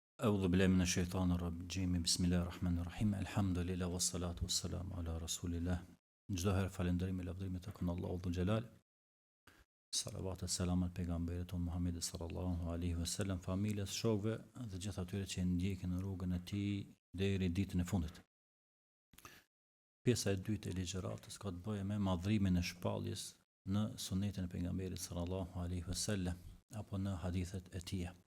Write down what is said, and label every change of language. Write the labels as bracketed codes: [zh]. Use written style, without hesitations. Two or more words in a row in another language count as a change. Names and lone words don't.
[ar] أعوذ بالله من الشيطان الرجيم بسم الله الرحمن الرحيم الحمد لله والصلاة والسلام على رسول الله [sq] çdo herë falënderimi lavdërimet tek Allahu [ar] ذو الجلال [sq] salavat e selamat pejgamberit ton Muhammedit [ar] صلى الله عليه وسلم [sq] familjes shokëve dhe gjithë atyre që ndjekin rrugën e tij deri ditën e fundit. Pjesa e dytë e ligjëratës ka të bëjë me madhrimin e shpalljes në sunetin e pejgamberit [ar] صلى الله عليه وسلم [sq] apo në hadithet e tij.